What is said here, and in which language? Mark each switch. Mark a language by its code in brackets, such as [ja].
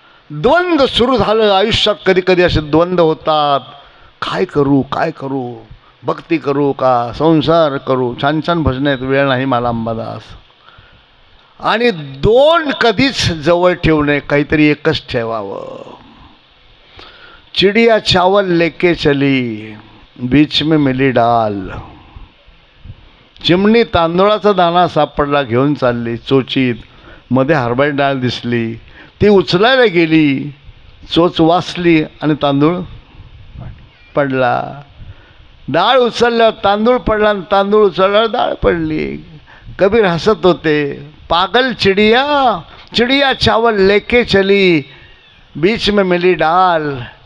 [mr] द्वंद्व सुरू झालं आयुष्यात. कधी कधी असे द्वंद्व होतात. काय करू, काय करू? भक्ती करू का संसार करू? छान छान भजन आहेत, वेळ नाही मला अंबादास. आणि 2 कधीच जवळ ठेवू नये, काहीतरी एकच ठेवावं. [hi] चिडिया चावल लेके चली, बीच में मिली डाल. [mr] चिमणी तांदूळाचा दाणा सापडला, घेऊन चालली. चोचीत मध्ये हरभरा डाळ दिसली, ती उचलायला गेली. चोच वाचली आणि तांदूळ पडला. डाळ उचलल्यावर तांदूळ पडला आणि तांदूळ उचलल्यावर डाळ पडली. कबीर हसत होते. [hi] पागल चिडिया, चिडिया चावल लेके चली, बीच में मिली डाल.